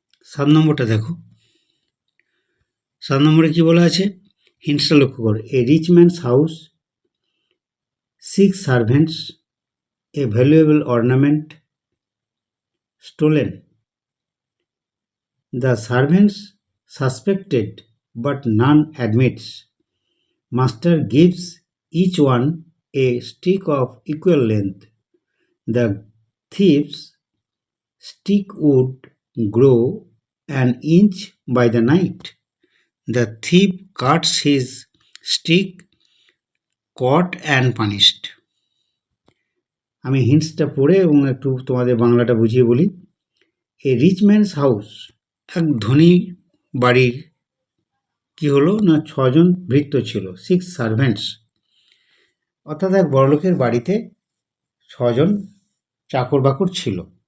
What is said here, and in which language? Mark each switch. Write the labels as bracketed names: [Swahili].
[Bangla] সাত নম্বরটা দেখো। 7 নম্বরে কি বলা আছে? হিন্টসটা লক্ষ্য করো। [English] A rich man's house, 6 servants, a valuable ornament stolen. The servants suspected, but none admits. Master gives each one a stick of equal length. The thief's stick would grow an inch by the night. The thief cuts his stick, caught and punished. [Bangla] আমি হিন্টসটা পড়ে এবং একটু তোমাদের বাংলাটা বুঝিয়ে বলি। [English] a rich man's house, [Bangla] এক ধনী বাড়ির কি হলো না 6 জন ভৃত্য ছিল। 6 সার্ভেন্টস, অর্থাৎ এক বড়লোকের বাড়িতে 6 জন চাকর বাকর ছিল।